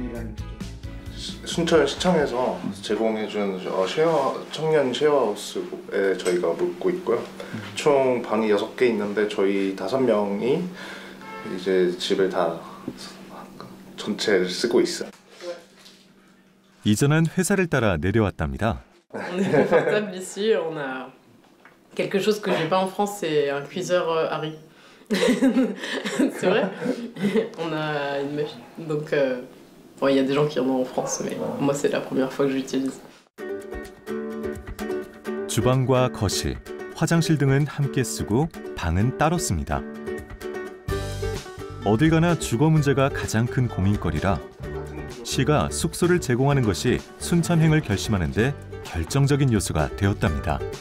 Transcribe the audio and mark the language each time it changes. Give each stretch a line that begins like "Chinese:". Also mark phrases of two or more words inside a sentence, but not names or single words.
Korean: 순천시청에서 제공해준 청년 쉐어하우스에 저희가 묵고 있고요. 총 방이 6개 있는데 저희 5명이 이제 집을 다 전체를 쓰고 있어요. 이전한 회사를 따라 내려왔답니다.
French: On est confortable ici. On a quelque chose que j'ai pas en France, c'est un cuiseur Harry. C'est vrai. On a une machine. Donc, bon, il y a des gens qui en ont en France, mais moi, c'est la première fois que j'utilise.
Korean: 주방과 거실, 화장실 등은 함께 쓰고 방은 따로 씁니다. 어딜 가나 주거 문제가 가장 큰 고민거리라 시가 숙소를 제공하는 것이 순천행을 결심하는 데 결정적인 요소가 되었답니다.